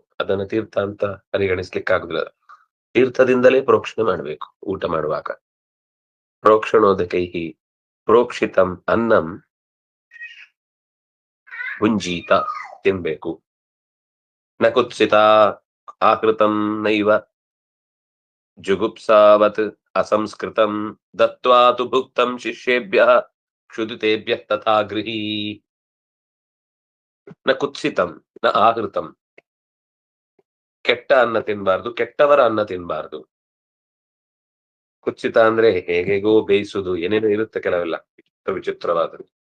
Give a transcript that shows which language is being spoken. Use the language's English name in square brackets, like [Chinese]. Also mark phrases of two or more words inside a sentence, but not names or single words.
[Kannada] ಅದನ್ನ ತೀರ್ಥ ಅಂತ ಪರಿಗಣಿಸ್ಲಿಕ್ಕೆ ಆಗುದಿಲ್ಲ. ತೀರ್ಥದಿಂದಲೇ ಪ್ರೋಕ್ಷಣೆ ಮಾಡ್ಬೇಕು ಊಟ ಮಾಡುವಾಗ. [Sanskrit] ಪ್ರೋಕ್ಷಣೋದಕೈಹಿ ಪ್ರೋಕ್ಷಿತಂ ಅನ್ನಂ ಭುಂಜೀತ, ತಿನ್ಬೇಕು. ನ ಕುತ್ಸಿತ ಆಕೃತಂ ನೈವ ಜುಗುಪ್ಸಾವತ್ ಅಸಂಸ್ಕೃತಂ ದತ್ವಾ ತು ಭುಕ್ತಂ ಶಿಷ್ಯೇಭ್ಯಃ ಕ್ಷುದಿತೇಭ್ಯಃ ತಥಾ ಗೃಹೀ. ನ ಕುತ್ಸಿತಂ ನ ಆಹೃತಂ. [Kannada] ಕೆಟ್ಟ ಅನ್ನ ತಿನ್ಬಾರ್ದು, ಕೆಟ್ಟವರ ಅನ್ನ ತಿನ್ಬಾರ್ದು. ಕುತ್ಸಿತ ಅಂದ್ರೆ ಹೇಗೇಗೋ ಬೇಯಿಸುದು, ಏನೇನೋ ಇರುತ್ತೆ ಕೆಲವೆಲ್ಲ ವಿಚಿತ್ರವಾದ.